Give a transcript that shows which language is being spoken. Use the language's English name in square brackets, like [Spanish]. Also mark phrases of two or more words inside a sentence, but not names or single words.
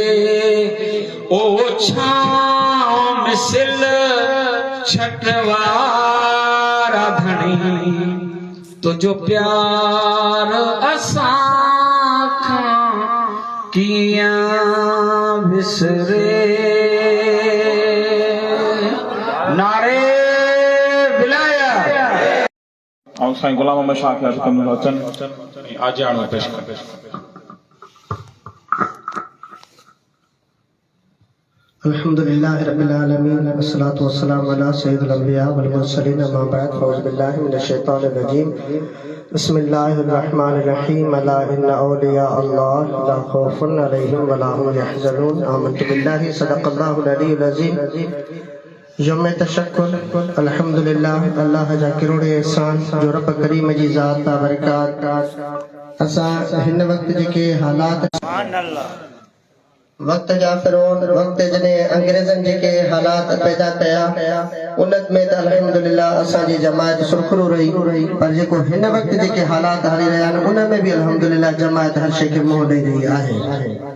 [Sindhi] ओछां मिसल छटवारा धणी, तुझो प्यार असां खां कीअं विसरे। नारे बिलाया ऐं साईं गुलाम अहमद शाह खे अर्ज़ु कंदो अचनि आजियाणो पेश कर। [Arabic] الحمد لله رب العالمين والصلاة والسلام على سيد الأنبياء والمرسلين أما بعد فأعوذ بالله من الشيطان الرجيم بسم الله الرحمن الرحيم ألا إن أولياء الله لا خوف عليهم ولا هم يحزنون آمنت بالله صدق الله العلي العظيم. [Sindhi] यौम तशक्कुर अल्हम्दुलिल्लाह अल्लाह जा करोड़े एहसान जो रब करीम जी ज़ात ता बरकात असां हिन वक्त जेके हालात वक्त जा फिरौन वक्त जॾहिं अंग्रेज़नि जेके हालात पैदा कया उन में त अल्हम्दुलिल्लाह असांजी जमायत सुरखरू रही, पर जेको हिन वक्त जेके हालात हली रहिया आहिनि उन में बि अल्हम्दुलिल्लाह जमायत हर शइ खे मुंहुं ॾेई रही आहे।